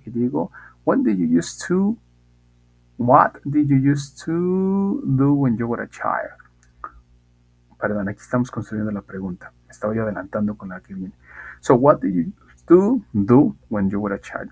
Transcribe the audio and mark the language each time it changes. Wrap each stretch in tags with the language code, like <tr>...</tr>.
<es>Y digo,</es> <en>when did you use to? What did you used to do when you were a child?</en> <es>Perdón, aquí estamos construyendo la pregunta. Me estaba yo adelantando con la que viene.</es> <en>So, what did you do when you were a child?</en>